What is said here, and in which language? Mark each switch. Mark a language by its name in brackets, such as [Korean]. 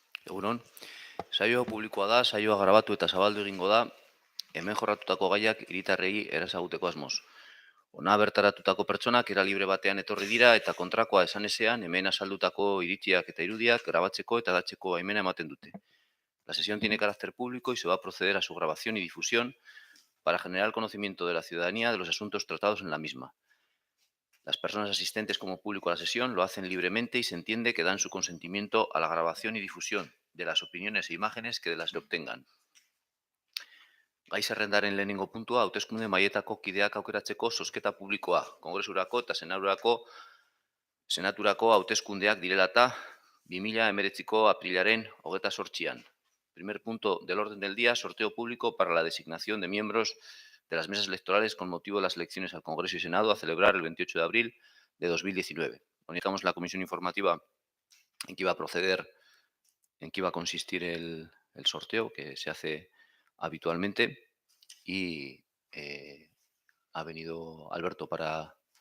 [Basque] Egunon, saio publikoa da, saioa grabatu eta zabaldu egingo da, hemen jorratutako gaiak hiritarrei erasaguteko asmoz. Ona bertaratutako pertsonak era libre batean etorri dira eta kontrakoa esan ezean hemen azaldutako iritziak eta irudiak grabatzeko eta datzeko baimena ematen dute. [Spanish] La sesión tiene carácter público y se va a proceder a su grabación y difusión para generar conocimiento de la ciudadanía de los asuntos tratados en la misma. Las personas asistentes como público a la sesión lo hacen libremente y se entiende que dan su consentimiento a la grabación y difusión de las opiniones e imágenes que de las que obtengan. [Basque] Gai zerrendaren lehenengo puntua, hauteskunde mailetako kideak aukeratzeko zozketa publikoa, kongresurako eta senaturako hauteskundeak direlata 2019ko aprilaren 28an. [Spanish] Primer punto del orden del día, sorteo público para la designación de miembros de las mesas electorales con motivo de las elecciones al Congreso y Senado a celebrar el 28 de abril de 2019. Comunicamos la comisión informativa en que iba a proceder, en que iba a consistir el sorteo que se hace habitualmente y ha venido Alberto para...